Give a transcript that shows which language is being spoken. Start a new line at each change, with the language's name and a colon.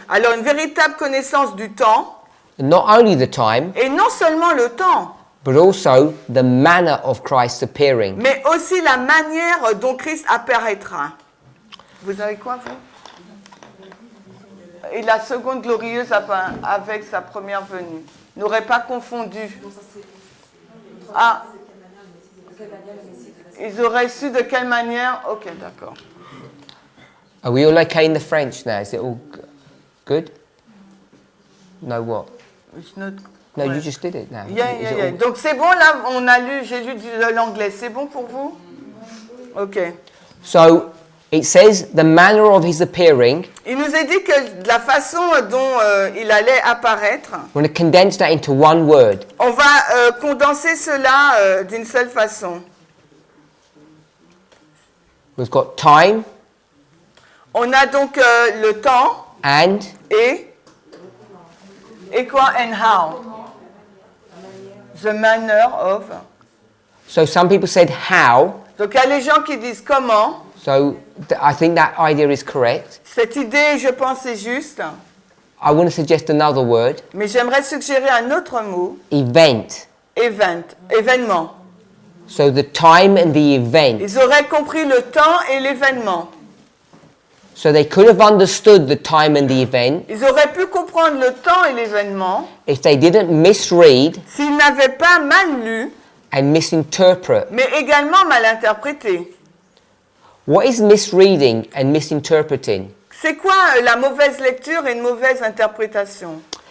French: Alors, une véritable connaissance du temps,
English: and not only the time,
French: et non seulement le temps,
English: but also the manner of Christ's appearing.
French: mais aussi la manière dont Christ apparaîtra. Vous avez quoi, vous? Et la seconde glorieuse avec sa première venue. N'aurait pas confondu. Ah, ils auraient su de quelle manière? Ok, d'accord.
English: Are we all okay in the French now? Is it all good? No what? It's not- No,
French: ouais.
English: you just did it now. Yeah, Is yeah, it yeah. all-
French: Donc c'est bon, là, j'ai lu de l'anglais. C'est bon pour vous? Ok.
English: So it says the manner of his appearing.
French: Il nous a dit que la façon dont il allait apparaître,
English: We're going to condense that into one word.
French: on va condenser cela d'une seule façon.
English: We've got time
French: On a donc le temps
English: and
French: et quoi?
English: And how? The manner of. so some people said how.
French: Donc il y a les gens qui disent comment.
English: So I think that idea is correct.
French: Cette idée, je pense, est juste.
English: I want to suggest another word.
French: Mais j'aimerais suggérer un autre mot.
English: Event.
French: Événement.
English: So the time and the event.
French: Ils auraient compris le temps et l'événement.
English: So they could have understood the time and the event
French: Ils auraient pu comprendre le temps et l'événement
English: if they didn't misread
French: s'ils n'avaient pas mal lu,
English: and misinterpret.
French: mais également mal interprété.
English: What is misreading and misinterpreting?
French: C'est quoi la mauvaise lecture et une mauvaise interprétation?